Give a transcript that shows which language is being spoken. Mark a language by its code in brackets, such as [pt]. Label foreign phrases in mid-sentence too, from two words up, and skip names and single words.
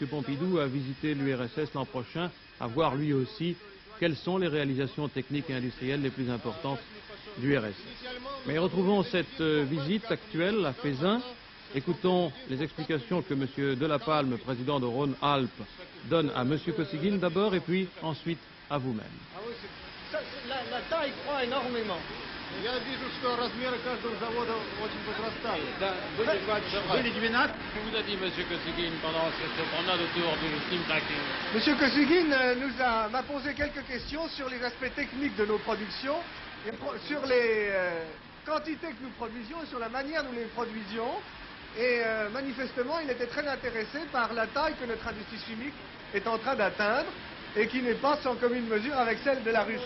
[fr] Pompidou à visiter l'URSS l'an prochain, à voir lui aussi quelles sont les réalisations techniques et industrielles les plus importantes du RSS. Mais retrouvons cette visite actuelle à Feyzin. Écoutons les explications que M. Delapalme, président de Rhône-Alpes, donne à M. Kosygin d'abord et puis ensuite à vous-même. La taille croît énormément. [ru] Я вижу, что размеры каждого завода очень возрастают. Были 12. [fr] Que vous a dit M. Kosygin pendant cette promenade autour du steam cracking? Monsieur Kosygin m'a posé quelques questions sur les aspects techniques de nos productions, et sur les quantités que nous produisions et sur la manière dont nous les produisions. Et manifestement, il était très intéressé par la taille que notre industrie chimique est en train d'atteindre et qui n'est pas sans commune mesure avec celle de la Russie.